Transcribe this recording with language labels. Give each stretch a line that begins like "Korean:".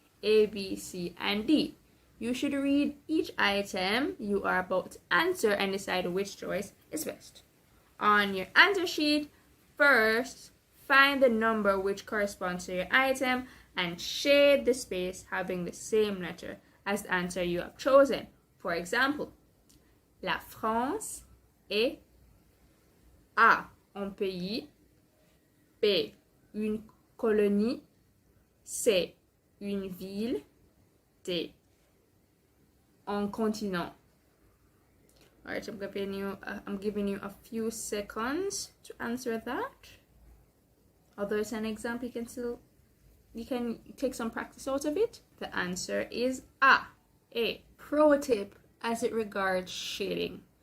English: A, B, C, and D. You should read each item you are about to answer and decide which choice is best. On your answer sheet, first, find the number which corresponds to your item and shade the space having the same letter as the answer you have chosen. For example,
French: la France est A, un pays, B, une colonie, C, une ville, D, un continent.
English: Alright, I'm giving you a few seconds to answer that. Although it's an example, you can take some practice out of it. The answer is A. Pro tip as it regards shading.